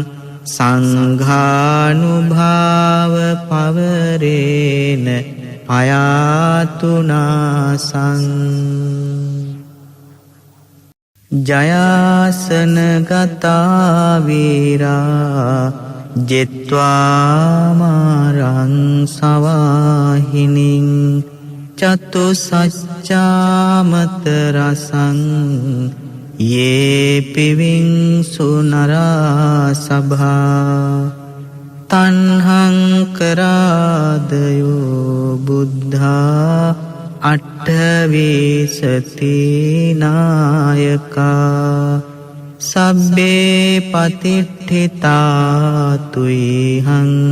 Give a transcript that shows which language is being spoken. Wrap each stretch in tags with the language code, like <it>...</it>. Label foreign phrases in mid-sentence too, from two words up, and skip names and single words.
<pi>සංඝානුභාව පවරේන පයාතුනාසං ජයාසන ගතා වීරා ජෙත්වාමාරං සවාහිනින් චතු සච්චාමත රසං යේ පිවිං සුනරා සභා තන්හං කරාදයෝ බුද්ධා අට්ඨවිසති නායකා සබ්බේ පතිට්ඨිතා තුයිහං</pi>